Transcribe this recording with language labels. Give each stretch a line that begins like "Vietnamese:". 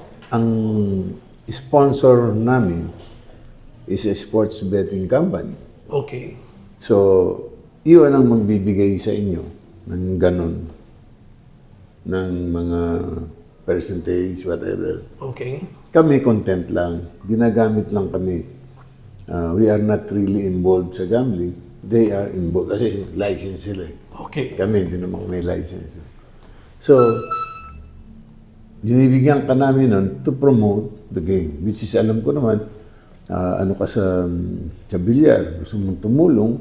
Filipino: Ang sponsor namin
English: is a sports betting company. Okay.
Filipino: So, yun ang magbibigay sa inyo ng ganun, ng mga percentage, whatever.
English: Okay.
Filipino: Kami content lang. Ginagamit lang kami.
English: We are not really involved sa gambling. They are involved.
Filipino: Kasi license sila eh.
English: Okay.
Filipino: Kami, hindi naman may license. So, binibigyan ka namin nun
English: to promote the game.
Filipino: Which is, alam ko naman, ano ka sa bilyar, gusto mong tumulong.